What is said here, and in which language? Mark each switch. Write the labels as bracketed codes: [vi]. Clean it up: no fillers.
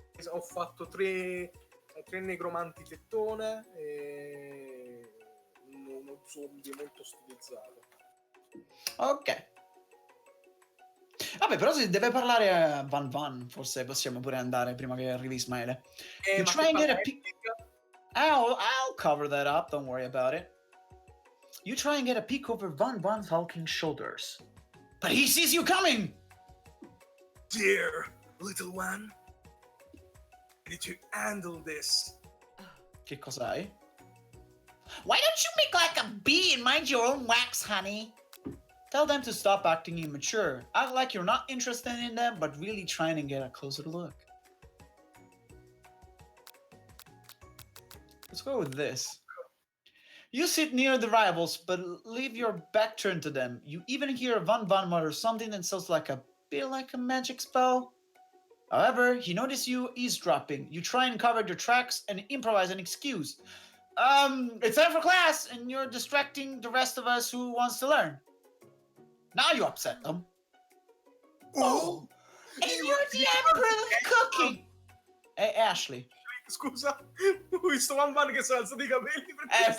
[it] Ho fatto tre negromanti tettone e uno zombie molto stilizzato. Ok. Vabbè, però se deve parlare a Van, forse possiamo pure andare prima che arrivi Ismaele. [en] You [it] Ma [en] try and get a peek. I'll cover that up, don't worry about it. You try and get a peek over Van's hulking shoulders. But he sees you coming! Dear little one, did you handle this? [it] Che cos'hai? [en] Why don't you make like a bee and mind your own wax, honey? Tell them to stop acting immature. Act like you're not interested in them, but really trying to get a closer look. Let's go with this. You sit near the rivals, but leave your back turned to them. You even hear Van mutter something that sounds like a bit like a magic spell. However, he notices you eavesdropping. You try and cover your tracks and improvise an excuse. It's time for class, and you're distracting the rest of us who wants to learn. Now you upset them. Oh! And you're the emperor of cooking! Hey, Ashley. [it] Scusa, ho visto Van che si è alzato i capelli.